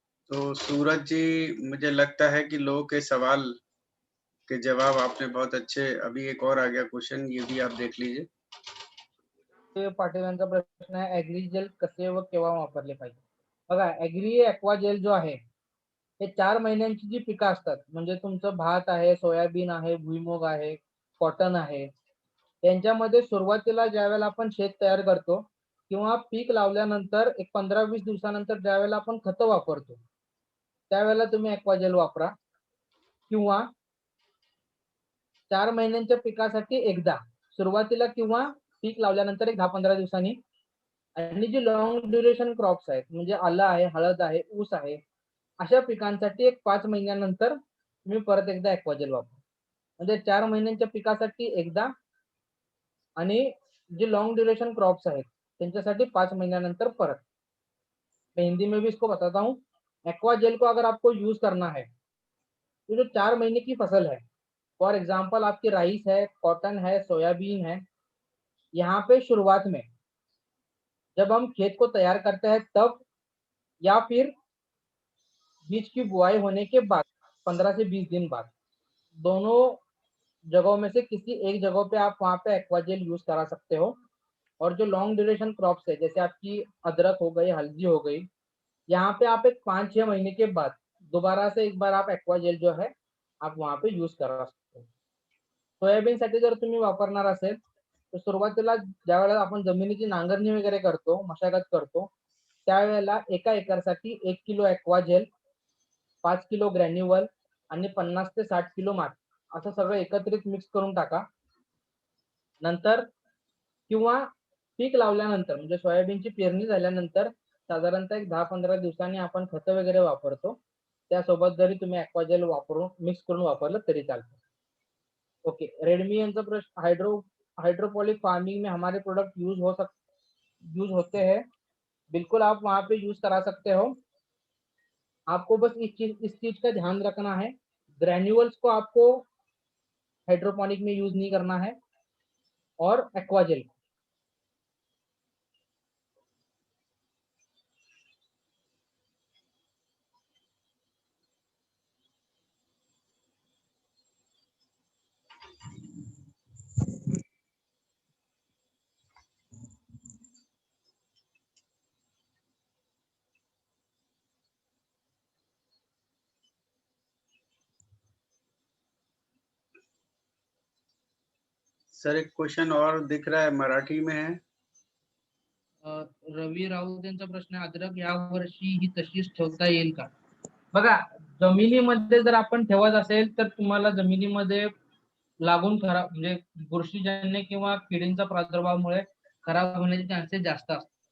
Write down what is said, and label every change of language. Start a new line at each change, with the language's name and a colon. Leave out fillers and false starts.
Hindi: तो सूरज जी, मुझे लगता है कि लोगों के सवाल के जवाब आपने बहुत अच्छे, अभी एक और आ गया क्वेश्चन, ये भी आप देख लीजिए।
Marathi: पाटीलांचा प्रश्न आहे, ऍग्री जेल कसे व केव्हा वापरले पाहिजे? बघा, ऍग्री ॲक्वा जेल जो आहे हे 4 महिन्यांची जी पिकं असतात, म्हणजे तुमचं भात आहे, सोयाबीन आहे, भुईमुग आहे, कॉटन आहे, त्यांच्यामध्ये सुरुवातीला ज्यावेळेला आपण शेत तयार करतो किंवा पीक लावल्यानंतर एक 15-20 दिवसानंतर ज्यावेळेला आपण खतं वापरतो त्यावेळेला तुम्ही ॲक्वाजेल वापरा, किंवा 4 महिन्यांच्या पिकासाठी एकदा सुरुवातीला किंवा पीक लावल्यानंतर एक 10-15 दिवसांनी। आणि जी लॉंग ड्युरेशन क्रॉप्स आहेत म्हणजे आलं आहे, हळद आहे, ऊस आहे, अशा पिकांसाठी एक 5 महिन्यानंतर तुम्ही परत एकदा ॲक्वाजेल वापरा। म्हणजे 4 महिन्यांच्या पिकासाठी एकदा आणि जे लॉन्ग ड्यूरेशन क्रॉप्स आहेत त्यांच्यासाठी 5 महीनों परत।
Hindi: मैं हिंदी में भी इसको बताता हूँ। एक्वा जेल को अगर आपको यूज करना है तो जो 4 महीने की फसल है, फॉर एग्जाम्पल आपकी राइस है, कॉटन है, सोयाबीन है, यहाँ पे शुरुआत में जब हम खेत को तैयार करते हैं तब, या फिर बीज की बुआई होने के बाद 15 से 20 दिन बाद, दोनों जगहों में से किसी एक जगह पे आप वहाँ पे एक्वाजेल यूज करा सकते हो। और जो लॉन्ग ड्यूरेशन क्रॉप्स है जैसे आपकी अदरक हो गई, हल्दी हो गई, यहाँ पे आप एक 5-6 महीने के बाद दोबारा से एक बार आप एक्वाजेल जो है आप वहाँ पे यूज करा सकते हो।
Marathi: सोयाबीनसाठी जर तुम्ही वापरणार असेल तर सुरुवातीला ज्यावेळेला आपण जमिनीची नांगरणी वगैरे करतो, मशागत करतो, त्यावेळेला एका एकरसाठी 1 किलो एक्वाजेल, 5 किलो ग्रॅन्युअल आणि 50 ते 60 किलो माती असं सगळं एकत्रित मिक्स करून टाका। नंतर किंवा पीक लावल्यानंतर म्हणजे सोयाबीनची पेरणी झाल्यानंतर साधारणतः एक 10-15 दिवसांनी आपण खतं वगैरे वापरतो, त्यासोबत जरी तुम्ही एक्वाजेल वापरून मिक्स करून वापरलं तरी चालतं।
Hindi: ओके, रेडमी यांचा प्रश्न, हाइड्रोपोनिक फार्मिंग में हमारे प्रोडक्ट यूज होते हैं? बिल्कुल आप वहाँ पे यूज करा सकते हो। आपको बस इस चीज का ध्यान रखना है, ग्रैन्युअल्स को आपको हाइड्रोपोनिक में यूज नहीं करना है और एक्वाजेल। सर एक क्वेश्चन और दिख रहा है, मराठी में है।
Marathi: रवी राऊत यांचा प्रश्न आहे, अद्रक या वर्षी ही तशीच ठेवता येईल का? बघा, जमिनीमध्ये जर आपण ठेवत असेल तर तुम्हाला जमिनीमध्ये लागून खराब म्हणजे बुरशीजन्य किंवा किडींचा प्रादुर्भावामुळे खराब होण्याचे चान्सेस जास्त असतात.